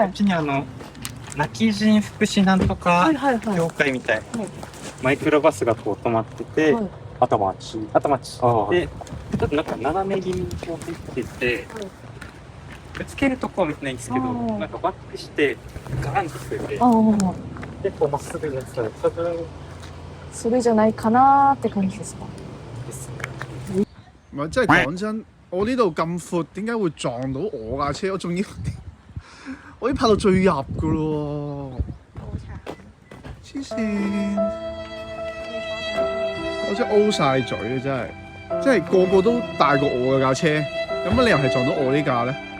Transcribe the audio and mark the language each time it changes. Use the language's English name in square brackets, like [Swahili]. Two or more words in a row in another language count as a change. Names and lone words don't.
[Japanese] こっちに泣き人福祉なんとか協会みたいな、マイクロバスがこう止まってて、頭待ちで、ちょっとなんか斜め気味にこう入ってて。ぶつけるとこは見てないんですけど、なんかバックしてガーンとくれて、結構まっすぐやってたら多分それじゃないかなって感じですか？です [Cantonese] 呢。唔係，即係講真，我呢度咁闊，點解會撞到我架車？我仲要我已經拍到最入噶咯喎！黐線！我真係 O 晒嘴啊！真係，即係個個都大過我嘅架車，有乜理由係撞到我呢架咧？